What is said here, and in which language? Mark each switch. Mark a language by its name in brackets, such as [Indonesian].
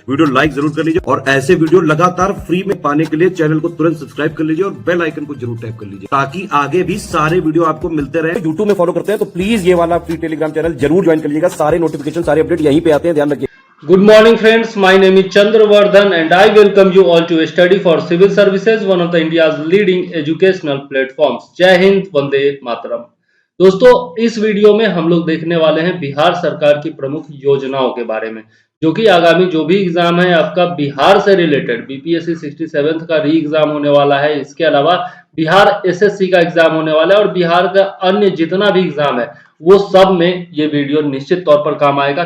[Hindi] Video like जरूर कर लीजिए और ऐसे वीडियो लगातार फ्री में पाने के लिए चैनल को तुरंत सब्सक्राइब कर लीजिए और बेल आइकन को जरूर टैप कर लीजिए ताकि आगे भी सारे वीडियो आपको मिलते रहे। यूट्यूब में फॉलो करते हैं तो प्लीज ये वाला फ्री टेलीग्राम चैनल जरूर ज्वाइन कर लीजिएगा। सारे नोटिफिकेशन सारे अपडेट यहीं पे आते हैं, ध्यान रखिए। [English] Good morning friends, my name is Chandravardhan and I welcome you all to study for civil services, one of the India's leading educational platforms. [Hindi] जय हिंद, वंदे मातरम। दोस्तों, इस वीडियो में हम लोग देखने वाले हैं बिहार सरकार की प्रमुख योजनाओं के बारे में, जो कि आगामी जो भी एग्जाम है आपका बिहार से रिलेटेड, बीपीएससी 67 का री एग्जाम होने वाला है। इसके अलावा बिहार एसएससी का एग्जाम होने वाला है और बिहार का अन्य जितना भी एग्जाम है वो सब में ये वीडियो निश्चित तौर पर काम आएगा।